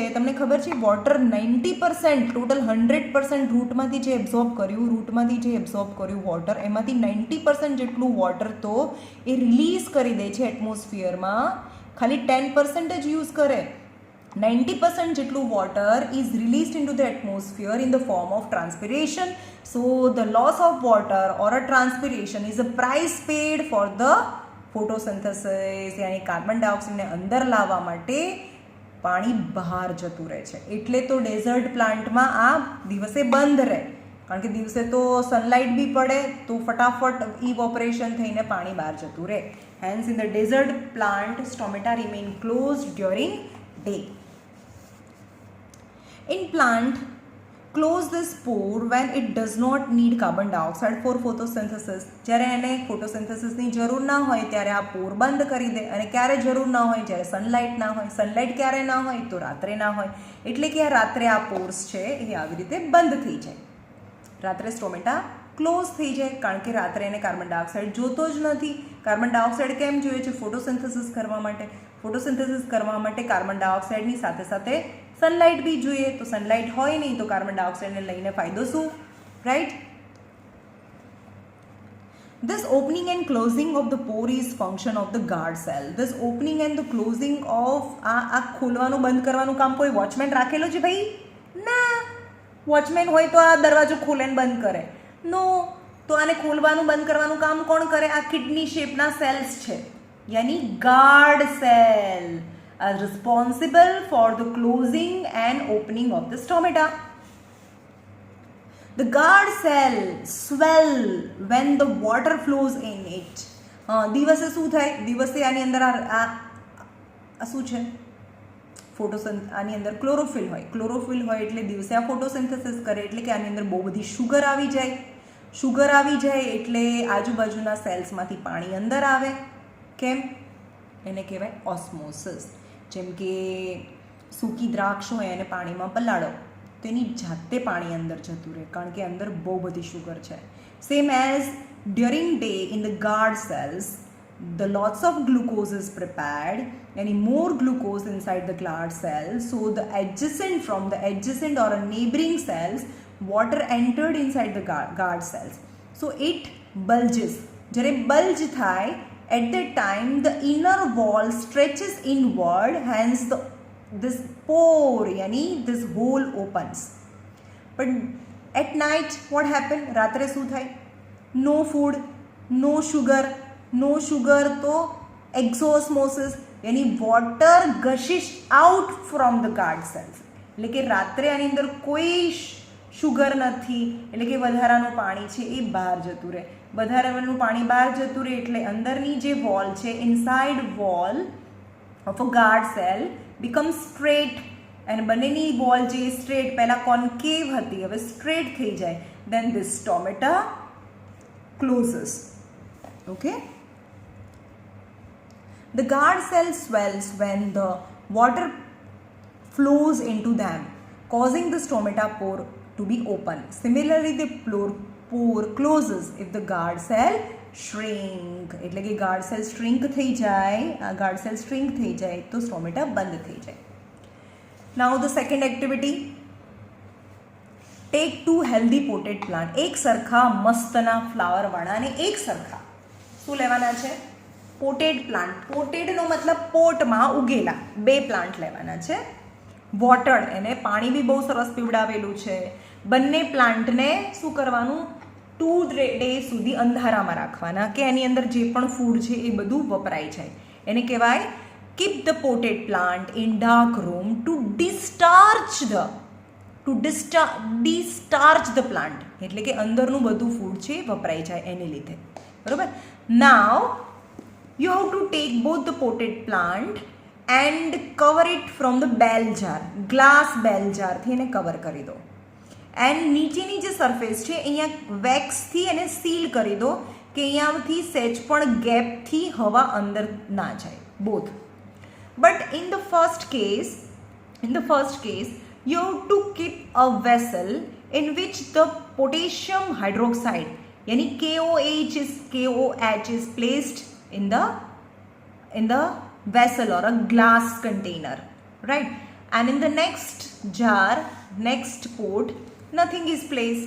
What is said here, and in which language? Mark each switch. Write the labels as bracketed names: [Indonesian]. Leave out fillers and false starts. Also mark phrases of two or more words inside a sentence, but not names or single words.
[Gujarati] તમને ખબર છે વોટર 90% ટોટલ 100% રૂટમાંથી જે એબ્ઝોર્બ કર્યું વોટર, એમાંથી 90% જેટલું વોટર તો એ રિલીઝ કરી દે છે એટમોસ્ફિયરમાં, ખાલી 10% જ યુઝ કરે. [English] 90% જેટલું water is released into the atmosphere in the form of transpiration. So the loss of water or a transpiration is a price paid for the photosynthesis. [Gujarati] यानी કાર્બન ડાયોક્સાઇડને અંદર લાવવા માટે પાણી બહાર જતું રહે છે. એટલે તો ડેઝર્ટ પ્લાન્ટમાં આ દિવસે બંધ રહે, કારણ કે દિવસે તો સનલાઇટ બી પડે તો ફટાફટ ઇવોપરેશન થઈને પાણી બહાર જતું રહે. [English] Hence in the desert plant stomata remain closed during day. In plant, close this pore when it does not need carbon dioxide for photosynthesis. [Gujarati] જ્યારે એને ફોટોસિન્થેસિસની જરૂર ના હોય ત્યારે આ પોર બંધ કરી દે, અને ક્યારે જરૂર ના હોય, જ્યારે સનલાઇટ ના હોય. સનલાઇટ ક્યારે ના હોય, તો રાત્રે ના હોય, એટલે કે આ રાત્રે આ પોર્સ છે એ આવી રીતે બંધ થઈ જાય. રાત્રે સ્ટોમેટા ક્લોઝ થઈ જાય, કારણ કે રાત્રે એને કાર્બન ડાયોક્સાઇડ જોતો જ નથી. કાર્બન ડાયોક્સાઇડ કેમ જોઈએ છે? ફોટોસિન્થેસિસ કરવા માટે. ફોટોસિન્થેસિસ કરવા માટે કાર્બન ડાયોક્સાઇડની સાથે સાથે સનલાઇટ બી જોઈએ. તો સનલાઇટ હોય નહીં તો કાર્બન ડાયોક્સાઇડને લઈને ફાયદો શું? રાઈટ. [English] This opening and closing of the pore is function of the guard cell. This opening and the closing of [Gujarati] આ ખોલવાનું બંધ કરવાનું કામ કોઈ વોચમેન રાખેલો છે ભાઈ? ના. વોચમેન હોય તો આ દરવાજો ખોલે ને બંધ કરે? નો. તો આને ખોલવાનું બંધ કરવાનું કામ કોણ કરે? આ કિડની શેપના સેલ્સ છે, [English] यानी guard cell are responsible for the closing and opening of the stomata. The guard cell swell when the water flows in it. [Gujarati] દિવસે શું થાય? દિવસે આની અંદર આ શું છે? આની અંદર ક્લોરોફિલ હોય. ક્લોરોફિલ હોય એટલે દિવસે આ ફોટોસિન્થેસિસ કરે, એટલે કે આની અંદર બહુ બધી શુગર આવી જાય. શુગર આવી જાય એટલે આજુબાજુના સેલ્સમાંથી પાણી અંદર આવે. કેમ? એને કહેવાય ઓસ્મોસિસ. જેમ કે સૂકી દ્રાક્ષ હોય એને પાણીમાં પલાળો તો એની જાતે પાણી અંદર જતું રહે, કારણ કે અંદર બહુ બધી શુગર છે. [English] Same as during day in the guard cells the lots of glucose is prepared, any more glucose inside the guard cell, so the adjacent or a neighboring cells water entered inside the guard cells, so it bulges. [Gujarati] જ્યારે bulge થાય [English] at that time the inner wall stretches inward, hence this pore, yani this hole opens. But at night what happen? [Gujarati] રાત્રે શું થાય? [English] no food, no sugar, તો exosmosis, यानी water gushes out from the guard cells. [Gujarati] એટલે કે રાત્રે આની અંદર કોઈ શુગર નથી, એટલે કે વધારાનું પાણી છે એ બહાર જતું રહે. વધારાનું પાણી બહાર જતું રહે એટલે અંદરની જે વોલ છે, [English] inside wall of a guard cell become straight, [Gujarati] અને બંનેની વોલ જે સ્ટ્રેટ, પહેલાં કોન્કેવ હતી હવે સ્ટ્રેટ થઈ જાય. [English] then this stomata closes. [Gujarati] ઓકે. [English] The guard cell swells when the water flows into them, causing the stomata pore to be open. Similarly, the pore closes if the guard cell shrink. [Gujarati] એટલે કે [English] guard cell shrink [Gujarati] થઈ જાય, આ [English] guard cell shrink [Gujarati] થઈ જાય તો stomata બંધ થઈ જાય. [English] Now the second activity, take 2 healthy potted plant. [Gujarati] એક સરખા મસ્તના ફ્લાવર વાળા અને એક સરખા શું લેવાના છે? પોટેડ પ્લાન્ટ. પોટેડનો મતલબ પોટમાં ઉગેલા 2 પ્લાન્ટ લેવાના છે. વોટર્ડ, એને પાણી બી બહુ સરસ પીવડાવેલું છે. બંને પ્લાન્ટને શું કરવાનું? 2 days સુધી અંધારામાં રાખવાના, કે એની અંદર જે પણ ફૂડ છે એ બધું વપરાઈ જાય. એને કહેવાય [English] keep the potted plant in dark room to discharge the plant, [Gujarati] એટલે કે અંદરનું બધું ફૂડ છે એ વપરાઈ જાય એને લીધે. [English] બરાબર. નાવ you have to take both the potted plant and cover it from the bell jar, glass bell jar થી [Gujarati] એને કવર કરી દો. એન્ડ નીચેની જે સરફેસ છે અહીંયા વેક્સથી એને સીલ કરી દો, કે અહીંયાથી સહેજ પણ ગેપથી હવા અંદર ના જાય. [English] Both. But in the first case you have to keep a vessel in which the potassium hydroxide, yani KOH is placed in the vessel or a glass container, right? And in the next jar, next pot, nothing is placed.